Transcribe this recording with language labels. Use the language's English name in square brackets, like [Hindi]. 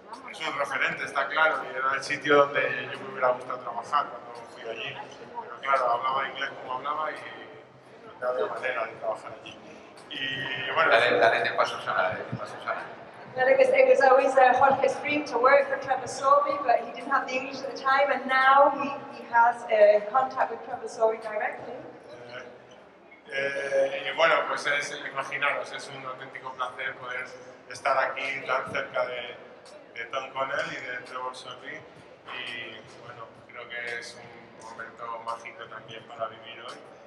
[Spanish] Es un referente, está claro, y era el sitio donde yo me hubiera gustado trabajar cuando fui allí. Pero claro, hablaba inglés como hablaba y no había manera de trabajar allí. Y bueno... Dale tiempo a Susana, [English] Well, it was always Jorge's dream to work for Trevor Sorbie, but he didn't have the English at the time, and now he has contact with Trevor Sorbie directly. [Spanish] Y bueno, pues imaginaros, es un auténtico placer poder estar aquí tan cerca de Connell y de Trevor Sorbie, y bueno, creo que es un momento mágico también para vivir hoy.